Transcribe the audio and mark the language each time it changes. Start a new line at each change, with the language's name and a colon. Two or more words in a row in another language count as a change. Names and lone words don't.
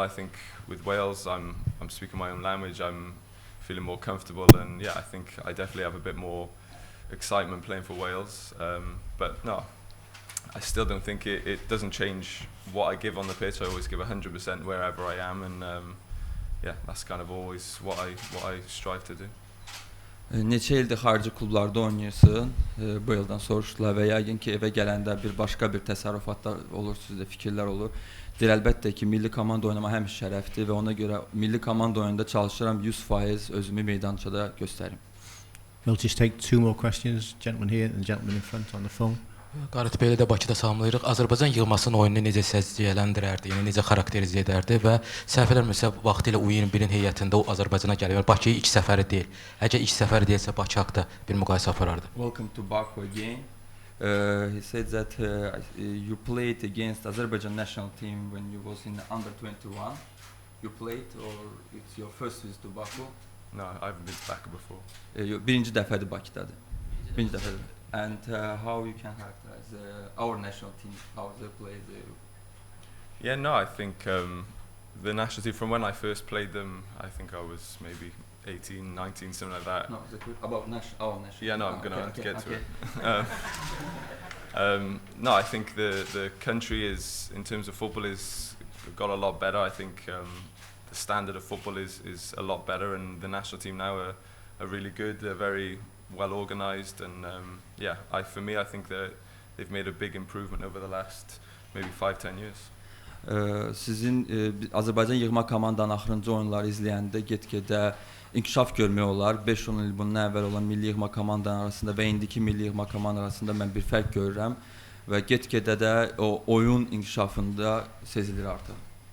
English: I think with Wales, I'm speaking my own language. I'm feeling more comfortable, and yeah, I think I definitely have a bit more excitement playing for Wales. But no, I still don't think it doesn't change what I give on the pitch. I always give 100% wherever I am, and yeah, that's kind of always what I strive to do.
Azerbaijani: Neçə ildir xarici klublarda oynayırsın? Bu yıldan soruşdular və yəqin ki evə gələndə bir başqa bir təsərrüfatlar olur, sizdə fikirlər olur. Deyir əlbəttə ki milli komanda oynamaq həmişə şərəfdir və ona görə milli komanda oyununda çalışıram 100% özümü meydançada göstərim.
English: We'll just take two more questions. Gentleman here and the gentleman in front on the phone.
Azerbaijani: Gareth Bale də Bakıda salamlayırıq. Azərbaycan yığmasının oyununu necə səciyyələndirərdi, yəni necə xarakterizə edərdi və səhv eləmirəmsə vaxtilə U21-in heyətində o Azərbaycana gəlir. Bakıya ilk səfəri deyil. Əgər ilk səfəri deyilsə Bakı haqqında bir müqayisə aparardı.
English: Welcome to Baku again. He said that you played against Azerbaijan national team when you was in under 21. You played or it's your first visit to Baku? No, I haven't been to Baku before.
Azerbaijani: Birinci dəfədir Bakıdadır. Birinci dəfədir.
English: And how you can characterize our national team, how they play? Yeah, no, I think the national team, from when I first played them, I think I was maybe 18, 19, something like that. No, about our national. Yeah, no, I'm going to get to it. No, I think the country is, in terms of football, is got a lot better. I think the standard of football is a lot better, and the national team now are really good. They're very well organised, and yeah, for me, I think that they've made a big improvement over the last maybe 5-10 years.
Azerbaijani: Sizin Azərbaycan yığma komandanın axırıncı oyunları izləyəndə get-gedə inkişaf görmək olar. 5-10 il bundan əvvəl olan milli yığma komandanın arasında və indiki milli yığma komandanın arasında mən bir fərq görürəm və get-gedə də o oyun inkişafında sezilir artıq.